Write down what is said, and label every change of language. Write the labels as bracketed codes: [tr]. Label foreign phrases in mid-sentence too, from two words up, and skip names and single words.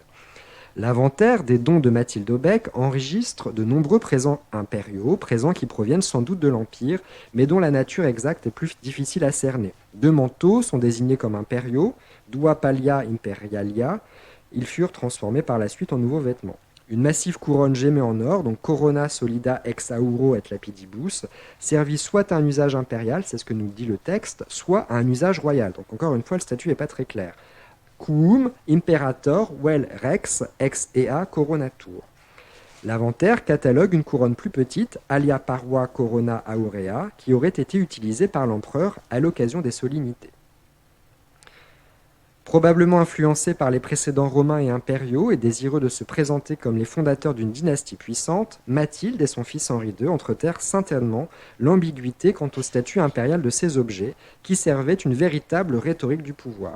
[fr] L'inventaire des dons de Mathilde Aubec enregistre de nombreux présents impériaux, présents qui proviennent sans doute de l'Empire, mais dont la nature exacte est plus difficile à cerner. 2 manteaux sont désignés comme impériaux, [la] dua pallia imperialia. [fr] Ils furent transformés par la suite en nouveaux vêtements. Une massive couronne gémée en or, donc [la] corona solida ex auro et lapidibus, [fr] servit soit à un usage impérial, c'est ce que nous dit le texte, soit à un usage royal. Donc encore une fois, le statut n'est pas très clair. [la] quum imperator vel rex ex ea coronatur. [fr] L'inventaire catalogue une couronne plus petite, [la] alia parva corona aurea, [fr] qui aurait été utilisée par l'empereur à l'occasion des solennités. Probablement influencés par les précédents romains et impériaux et désireux de se présenter comme les fondateurs d'une dynastie puissante, Mathilde et son fils Henri II entretèrent certainement l'ambiguïté quant au statut impérial de ces objets, qui servaient une véritable rhétorique du pouvoir.